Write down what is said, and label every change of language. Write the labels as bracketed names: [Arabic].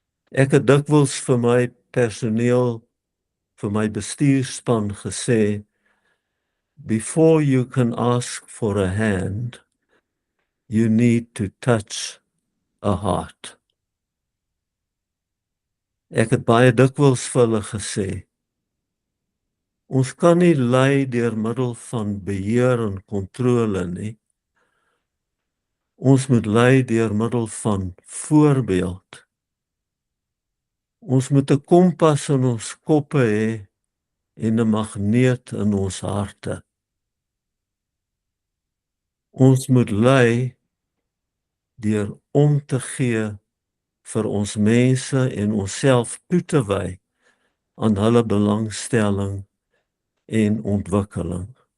[Afrikaans] Ek het dikwels vir my personeel, vir my bestuurspan gesê, [English] before you can ask for a hand, you need to touch a heart. [Afrikaans] Ek het baie dikwels vir hulle gesê, ons kan nie lei deur middel van beheer en kontrole nie. Ons moet lei deur middel van voorbeeld. Ons moet 'n kompas in ons koppe hê en 'n magneet in ons harte. Ons moet lei deur om te gee vir ons mense en onsself toe te wy aan hulle belangstelling en ontwikkeling.